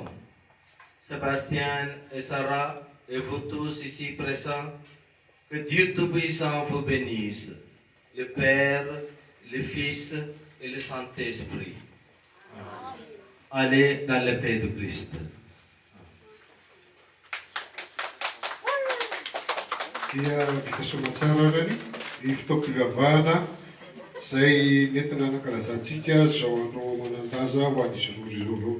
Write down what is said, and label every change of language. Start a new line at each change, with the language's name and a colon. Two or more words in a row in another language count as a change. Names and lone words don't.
French: Sébastien et Sarah et vous tous ici présents, que Dieu Tout-Puissant vous bénisse, le Père, le Fils et le Saint-Esprit. Allez dans la paix de Christ.
Malagasy: Dia vita somatsara rany ny fitaom-pivavahana izay nentina anankalazantsika zao andro manandaza ho an'izy roa ireo.